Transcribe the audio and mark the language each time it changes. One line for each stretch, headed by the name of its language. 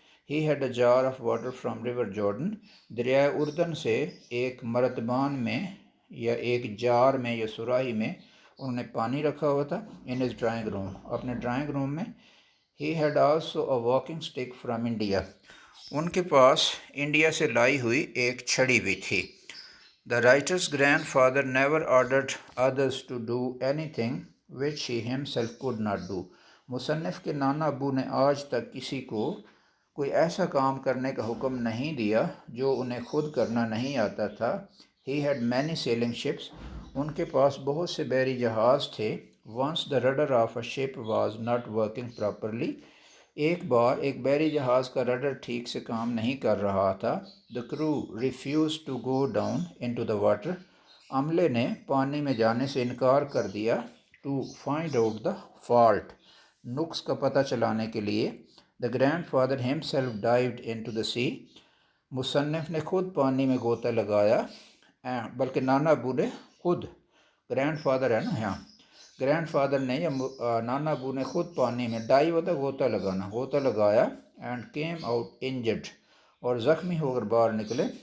English: He had a jar of water from river Jordan.
Urdu: دریائے اردن سے ایک مرتبان میں یا ایک جار میں یا سراہی میں انہوں نے پانی رکھا ہوا تھا.
English: in his drawing room,
Urdu: اپنے ڈرائنگ روم میں.
English: He had also a walking stick from India.
Urdu: ان کے پاس انڈیا سے لائی ہوئی ایک چھڑی بھی تھی.
English: The writer's grandfather never ordered others to do anything which he himself could not do.
Urdu: مصنف کے نانا ابو نے آج تک کسی کو کوئی ایسا کام کرنے کا حکم نہیں دیا جو انہیں خود کرنا نہیں آتا تھا.
English: He had many sailing ships.
Urdu: ان کے پاس بہت سے بحری جہاز تھے.
English: Once the rudder of a ship was not working properly.
Urdu: ایک بار ایک بحری جہاز کا رڈر ٹھیک سے کام نہیں کر رہا تھا.
English: The crew refused to go down into the water.
Urdu: عملے نے پانی میں جانے سے انکار کر دیا.
English: To find out the fault.
Urdu: نقص کا پتہ چلانے کے لیے.
English: The grandfather himself dived into the sea.
Urdu: مصنف نے خود پانی میں غوطہ لگایا. بلکہ نانا ابو نے خود، گرینڈ فادر ہے نا یہاں، گرینڈ فادر نے یا نانا ابو نے خود پانی میں ڈائی ہوتا غوطہ لگانا، غوطہ لگایا.
English: and came out injured,
Urdu: اور زخمی ہو کر باہر نکلے.